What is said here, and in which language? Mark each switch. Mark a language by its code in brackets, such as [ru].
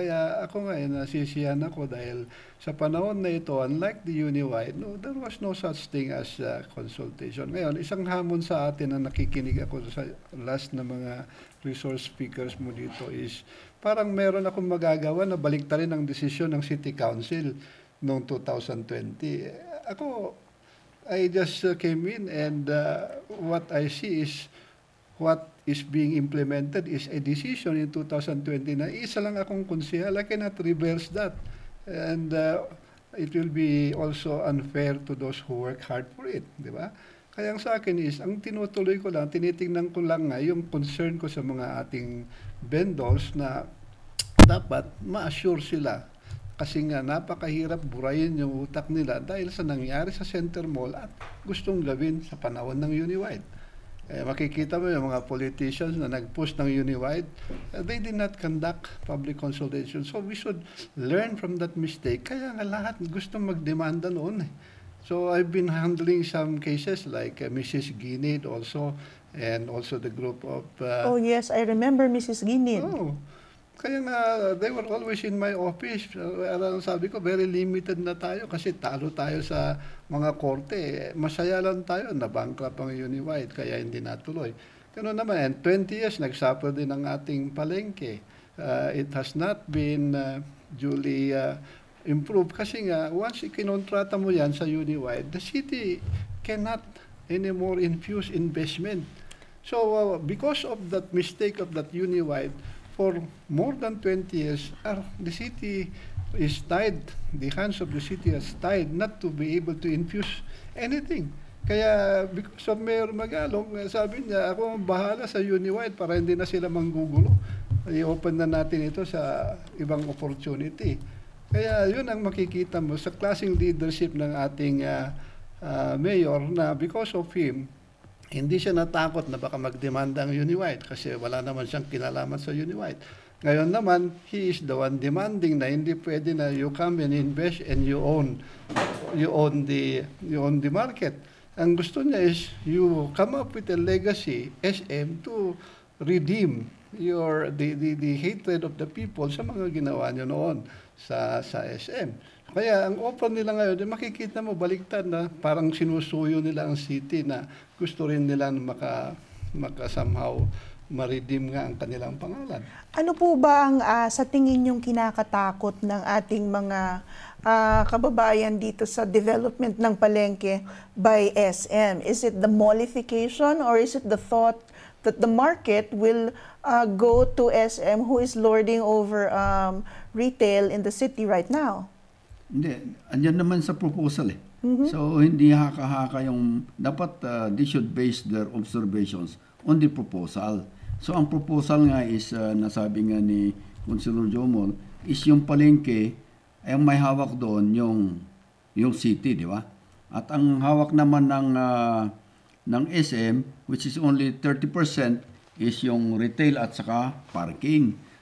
[tl] Kaya ako nga, nasisiyahan ako dahil sa panahon na ito, [en] unlike the Uniwide, there was no such thing as consultation. [tl] Ngayon, isang hamon sa atin na nakikinig ako sa last na mga resource speakers mo dito is parang meron akong magagawa na baliktarin ang desisyon ng City Council noong 2020. [en] Ako, I just came in and what I see is what is being implemented is a decision in 2020 [tl] na isa lang akong konsehal. [en] I cannot reverse that. And it will be also unfair to those who work hard for it. [tl] Di ba? Kaya ang sa akin is, ang tinutuloy ko lang, tinitingnan ko lang nga yung concern ko sa mga ating vendors na dapat ma-assure sila. Kasi nga napakahirap burayin yung utak nila dahil sa nangyari sa Center Mall at gustong gawin sa panahon ng Uniwide. Makikita mo yung mga politicians na nag-push ng Uniwide, [en] they did not conduct public consultation. So we should learn from that mistake. [tl] Kaya nga lahat gustong magdemanda noon. [en] So I've been handling some cases like Mrs. Ginid also, and also the group of... oh yes, I remember Mrs. Ginid. Oh, [tl] kaya nga, [en] they were always in my office. [tl] Sabi ko, very limited na tayo kasi talo tayo sa mga korte. Masaya lang tayo, na-bankrupt ang Uniwide, kaya hindi natuloy. Ganoon naman, and 20 years, nagsuffer din ang ating palengke. [en] It has not been duly improved [tl] kasi nga, [en] once [tl] ikinontrata mo yan sa Uniwide, [en] the city cannot anymore infuse investment. So, because of that mistake of that Uniwide, for more than 20 years, the city is tied, the hands of the city is tied not to be able to infuse anything. [tl] Kaya because of Mayor Magalong, sabi niya, ako ang bahala sa Uniwide para hindi na sila manggugulo. I-open na natin ito sa ibang opportunity. Kaya yun ang makikita mo sa klaseng leadership ng ating mayor na [en] because of him, [tl] hindi siya natakot na baka magdemanda ang Uniwide kasi wala naman siyang kinalaman sa Uniwide. Ngayon naman, [en] he is the one demanding [tl] na hindi pwede na [en] you come and invest and you own the market. [tl] Ang gusto niya [en] is you come up with a legacy SM to redeem the hatred of the people [tl] sa mga ginawa niyo noon sa SM. Kaya ang offer nila ngayon, makikita mo baliktad na parang sinusuyo nila ang city na gusto rin nila somehow ma-redeem nga ang kanilang pangalan. Ano po ba ang sa tingin yung kinakatakot ng ating mga kababayan dito sa development ng palengke by SM? [en] Is it the mallification or is it the thought that the market will go to SM who is lording over retail in the city right now? [tl] Hindi, andyan naman sa proposal eh. [en] So [tl] hindi haka-haka yung, dapat [en] they should base their observations on the proposal. [tl] So ang proposal nga is, nasabi nga ni Councilor Jomol, is yung palengke, ay may hawak doon yung city, di ba? At ang hawak naman ng [en] ng SM, which is only 30% is yung retail at saka parking.